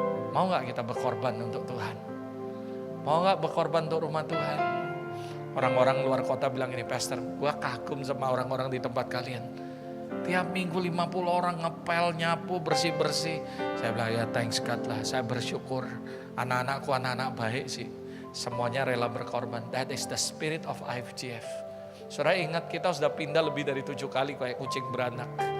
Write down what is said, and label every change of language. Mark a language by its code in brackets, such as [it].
[id] Mau gak kita berkorban untuk Tuhan? Mau gak berkorban untuk rumah Tuhan? Orang-orang luar kota bilang ini, Pastor, gua kagum sama orang-orang di tempat kalian. Tiap minggu 50 orang ngepel, nyapu, bersih-bersih. Saya bilang ya [en] thanks God [id] lah, saya bersyukur. Anak-anakku anak-anak baik sih. Semuanya rela berkorban. [en] That is the spirit of IFGF. [id] Saudara ingat kita sudah pindah lebih dari 7 kali kayak kucing beranak.